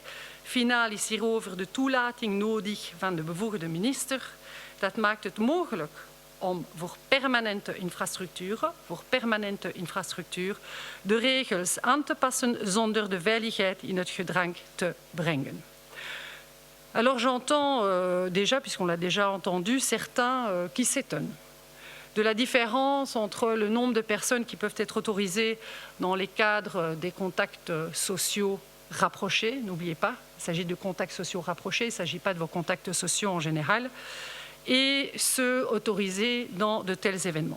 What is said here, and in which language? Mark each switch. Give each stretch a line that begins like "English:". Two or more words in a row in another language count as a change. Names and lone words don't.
Dutch: Finaal is hierover de toelating nodig van de bevoegde minister. Dat maakt het mogelijk om voor permanente infrastructuur de regels aan te passen zonder de veiligheid in het gedrang te brengen.
French: Alors j'entends déjà, puisqu'on l'a déjà entendu, certains qui s'étonnent de la différence entre le nombre de personnes qui peuvent être autorisées dans les cadres des contacts sociaux rapprochés, n'oubliez pas, il s'agit de contacts sociaux rapprochés, il ne s'agit pas de vos contacts sociaux en général, et ceux autorisés dans de tels événements.